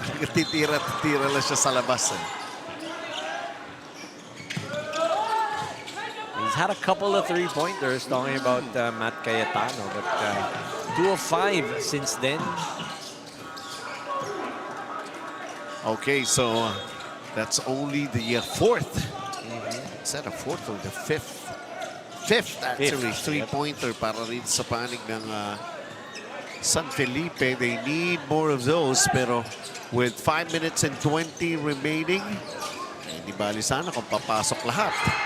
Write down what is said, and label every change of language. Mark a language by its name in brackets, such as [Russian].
[Filipino] Titira lang siya sa labas. [English] He's had a couple of 3-pointers, talking about Matt Cayetano, but 2 of 5 since then. Okay, so that's only the fourth. Is that a fourth or the fifth? Fifth, actually. [Filipino] 3-pointer para rin sa panig ng San Felipe. [English] They need more of those, pero with 5 minutes and 20 remaining, [Filipino] hindi bali sana kung papasok lahat.